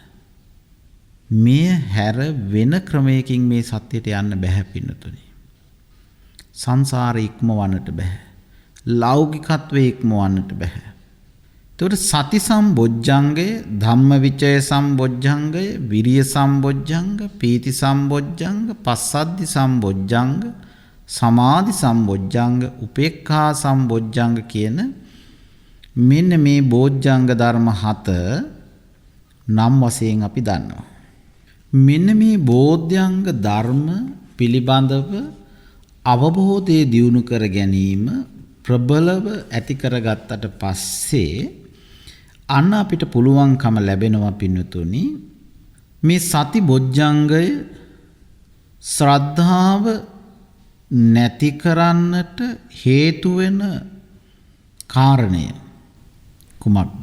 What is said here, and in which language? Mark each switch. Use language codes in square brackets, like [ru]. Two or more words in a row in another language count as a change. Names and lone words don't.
[si] මේ හැර වෙන ක්‍රමයකින් මේ සත්‍යයට යන්න බැහැ පින්නතුනි. සංසාරේ ඉක්මවන්නට බැහැ. ලෞකිකත්වයේ ඉක්මවන්නට බැහැ. එතකොට සති සම්බොජ්ජංගය, ධම්මවිචය සම්බොජ්ජංගය, විරිය සම්බොජ්ජංග, පීති සම්බොජ්ජංග, පස්සද්ධි සම්බොජ්ජංග, සමාධි සම්බොජ්ජංග, උපේක්ඛා සම්බොජ්ජංග කියන මෙන්න මේ බෝධ්‍යංග ධර්ම 7 නම් වශයෙන් අපි දන්නවා. මෙන්න මේ බෝධ්‍යංග ධර්ම පිළිබඳව අවබෝධය දියුණු කර ගැනීම ප්‍රබලව ඇති කරගත්තට පස්සේ අන්න අපිට පුළුවන්කම ලැබෙනවා පින්නතුනි මේ සති බොජ්ජංගය ශ්‍රද්ධාව නැති කරන්නට හේතු වෙන කාරණය කුමක්ද?